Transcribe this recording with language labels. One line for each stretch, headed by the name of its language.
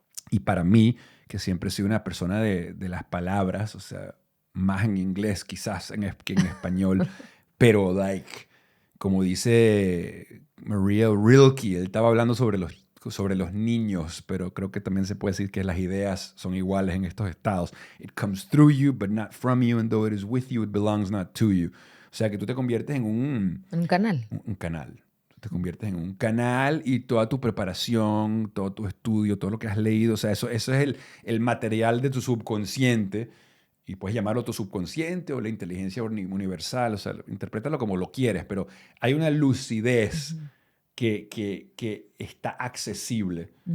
Spanish: Y para mí, que siempre he sido una persona de las palabras, o sea, más en inglés quizás que en español, pero como dice Maria Rilke, él estaba hablando sobre los niños, pero creo que también se puede decir que las ideas son iguales en estos estados.
English: It comes through you, but not from you, and though it is with you, it belongs not to you.
Spanish: O sea, que tú te conviertes en un canal. Un canal. Tú te conviertes en un canal y toda tu preparación, todo tu estudio, todo lo que has leído, o sea, eso es el material de tu subconsciente, y puedes llamarlo tu subconsciente o la inteligencia universal, o sea, interprétalo como lo quieres, pero hay una lucidez que está accesible.